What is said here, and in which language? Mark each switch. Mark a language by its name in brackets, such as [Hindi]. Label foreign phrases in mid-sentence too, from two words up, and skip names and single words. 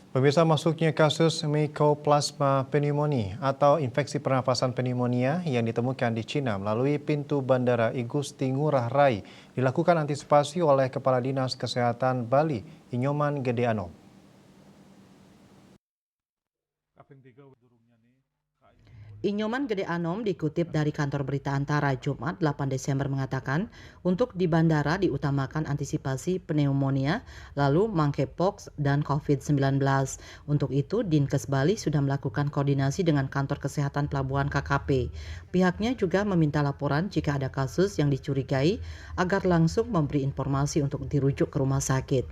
[Indonesian] Pemirsa, masuknya kasus Mycoplasma pneumonia atau infeksi pernafasan pneumonia yang ditemukan di Cina melalui pintu Bandara Igusti Ngurah Rai dilakukan antisipasi oleh Kepala Dinas Kesehatan Bali, Inyoman Gede Anom. Inyoman Gede Anom dikutip dari kantor berita Antara Jumat 8 Desember mengatakan, untuk di bandara diutamakan antisipasi pneumonia, lalu monkeypox dan COVID-19. Untuk itu, Dinkes Bali sudah melakukan koordinasi dengan kantor kesehatan pelabuhan KKP. Pihaknya juga meminta laporan jika ada kasus yang dicurigai agar langsung memberi informasi untuk dirujuk ke rumah sakit.